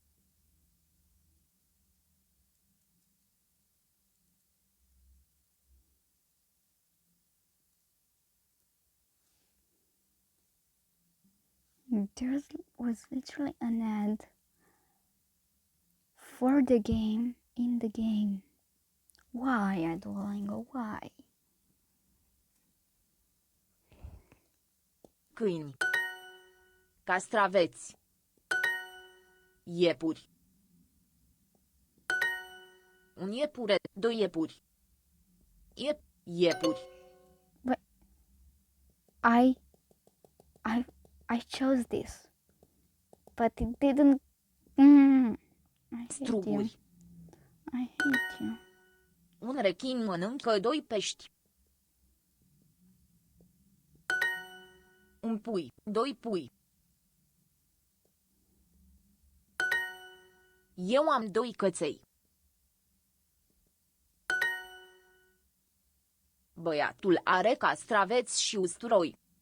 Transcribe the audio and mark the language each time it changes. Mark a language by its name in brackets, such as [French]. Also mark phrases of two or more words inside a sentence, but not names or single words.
[English] There was literally an ad for the game in the game. Why, Duolingo? Why? [Romanian] Câini. Castraveți. Iepuri. Un iepure, doi iepuri. Iepuri. [English] But I chose this, but it didn't. I hate you. [Romanian] Struguri. [English] I hate you. [Romanian] Un rechin mănâncă doi pești. Un pui, doi pui. Eu am doi căței. Băiatul are castraveți și usturoi.